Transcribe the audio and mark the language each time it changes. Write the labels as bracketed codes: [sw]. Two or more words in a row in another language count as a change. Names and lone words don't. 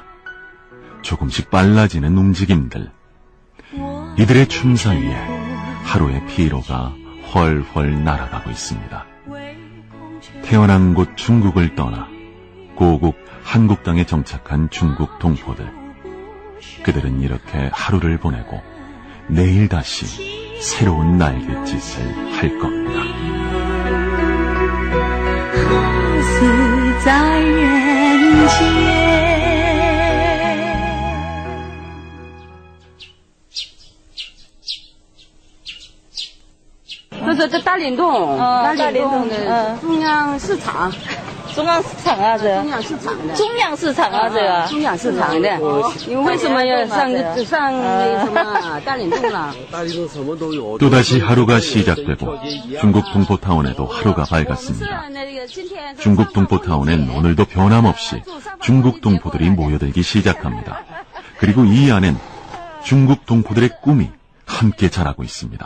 [ko] 조금씩 빨라지는 움직임들. 이들의 춤 사이에 하루의 피로가 훨훨 날아가고 있습니다. 태어난 곳 중국을 떠나 고국 한국 땅에 정착한 중국 동포들. 그들은 이렇게 하루를 보내고 내일 다시 새로운 날갯짓을 할 겁니다. [zh] 在人间。就是这大林洞，大林洞的中央市场。中央市场啊，这中央市场的，中央市场啊，这个中央市场的。你为什么要上那什么大林洞了？ [ko] 또다시 하루가 시작되고 중국 동포타운에도 하루가 밝았습니다. 중국 동포타운엔 오늘도 변함없이 중국 동포들이 모여들기 시작합니다. 그리고 이 안엔 중국 동포들의 꿈이 함께 자라고 있습니다.